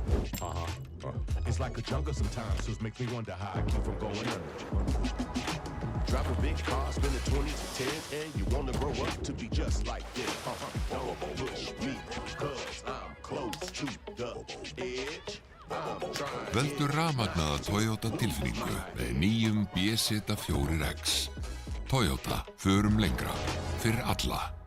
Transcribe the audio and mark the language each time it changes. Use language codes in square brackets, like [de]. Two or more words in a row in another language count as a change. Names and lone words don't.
[en] It's like a jungle sometimes, so it makes me wonder how I keep from going under. Drive a big car, spend the 20s and 10s, and you wanna grow up to be just like them. Don't push me, cause I'm close to the edge. [is] Veldu rafmagnaða Toyota tilfinningu með nýjum BZ4X. Toyota, förum lengra, fyrir alla.